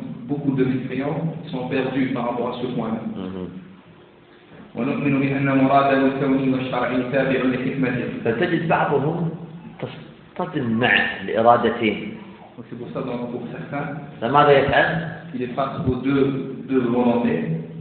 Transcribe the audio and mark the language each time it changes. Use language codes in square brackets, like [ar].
[fr] Beaucoup de mécréants sont perdus par rapport à ce point-là. [ar] ونؤمن بأن مراد الكون والشرعي تابع لحكمته. فتجد بعضهم تصطدم مع الإرادتين. وفي بساطة [fr] pour certains. [ar] فماذا يفعل؟ [fr] Il est face aux deux volontés.